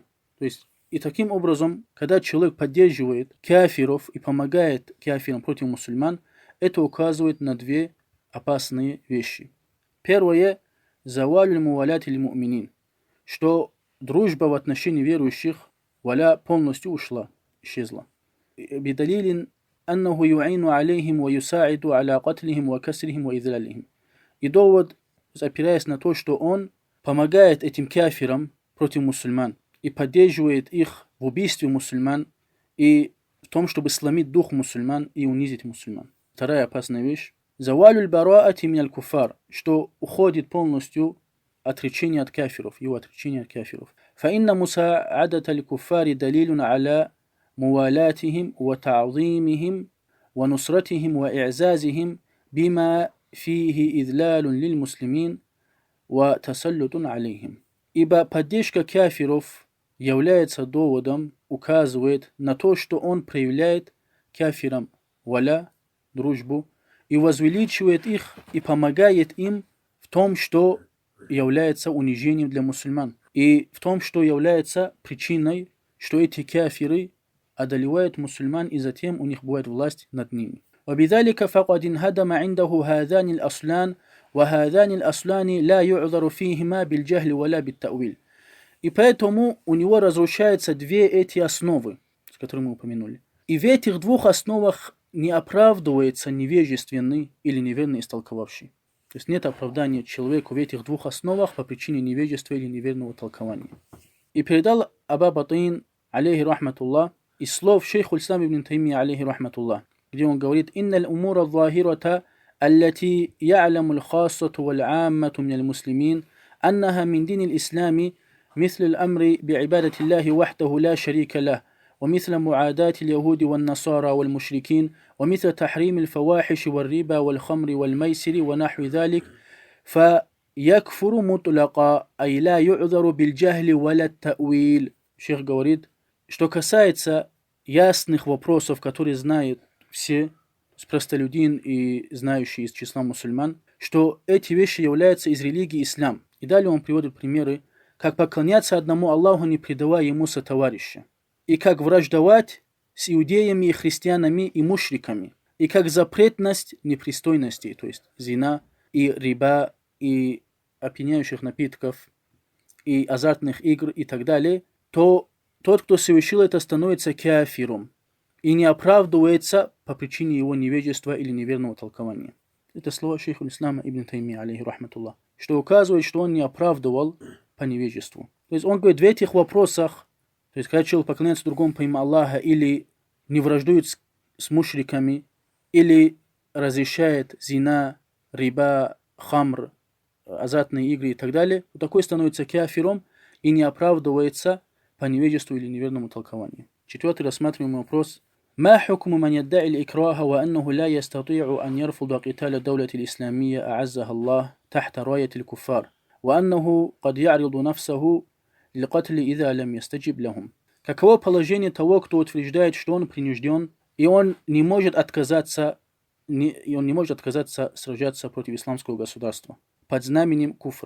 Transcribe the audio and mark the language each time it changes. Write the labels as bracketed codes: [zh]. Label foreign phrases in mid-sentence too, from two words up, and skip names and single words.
[ru] То есть и таким образом, когда человек поддерживает кафиров и помогает кафирам против мусульман, это указывает на две опасные вещи. Первое – [ar] زوال الموالاة [ru] или муминин, что дружба в отношении верующих валя полностью ушла, исчезла. [ar] بدليل أنه يعين عليهم ويساعد على قتلهم وكسرهم وإذلالهم. [ru] И довод, опираясь на то, что он помогает этим кафирам против мусульман и поддерживает их в убийстве мусульман и в том, чтобы сломить дух мусульман и унизить мусульман. Вторая опасная вещь. [ar] زوال البراءة من الكفار, [ru] что уходит полностью отречение от кафиров, его отречение от кафиров. [ar] فإن مساعدة الكفار دليل على موالاتهم وتعظيمهم ونصرتهم وإعزازهم بما فيه إذلال للمسلمين وتسلط عليهم. [ru] Ибо поддержка кафиров является доводом, указывает на то, что он проявляет кафирам валя, дружбу, и возвеличивает их и помогает им в том, что является унижением для мусульман, и в том, что является причиной, что эти кафиры одолевают мусульман, и затем у них бывает власть над ними. [ar] وبذلك فقد انهدم عنده هذان الأصلان وهذان الأصلان لا يعذر فيهما بالجهل ولا بالتأويل. [ru] И поэтому у него разрушаются две эти основы, которые мы упомянули. И в этих двух основах не оправдывается невежественный или неверно истолковавший. То есть нет оправдания человеку в этих двух основах по причине невежества или неверного толкования. И передал Аба Батин, [ar] عليه رحمة الله, [ru] из слов шейху ислам ибн Таймия, [ar] عليه رحمة الله, [ru] где он говорит: [ar] «إن الأمور الظاهرة التي يعلم الخاصة والعامة من المسلمين أنها من دين الإسلام, مثل الأمر بعبادة الله وحده لا شريك له، ومثل معاداة اليهود والنصارى والمشركين، ومثل تحريم الفواحش والربا والخمر والميسر ونحو ذلك، فيكفر مطلقا، أي لا يعذر بالجهل ولا التأويل». [ru] Шейх говорит, что касается ясных вопросов, которые знают все, простолюдин и знающие из числа мусульман, что эти вещи являются из религии ислам. И далее он приводит примеры, как поклоняться одному Аллаху, не предавая ему сотоварища, и как враждовать с иудеями и христианами и мушриками, и как запретность непристойностей, то есть зина и риба, и опьяняющих напитков, и азартных игр и так далее, то тот, кто совершил это, становится кафиром и не оправдывается по причине его невежества или неверного толкования. Это слова шейха ислама ибн Таймия, [ar] عليه رحمة الله, [ru] что указывает, что он не оправдывал по невежеству. То есть он говорит, в этих вопросах, то есть когда человек поклоняется другому помимо Аллаха, или не враждует с мушриками, или разрешает зина, риба, хамр, азартные игры и так далее, то такой становится кафиром и не оправдывается по невежеству или неверному толкованию. Четвертый рассматриваемый вопрос. [ar] ما حكم من يدعي الإكراه وأنه لا يستطيع أن يرفض قتال الدولة الإسلامية أعزها الله تحت راية الكفار وأنه قد يعرض نفسه للقتل إذا لم يستجب لهم. [ru] Каково положение того, кто утверждает, что он принужден, и он не может отказаться сражаться против исламского государства под знаменем куфра.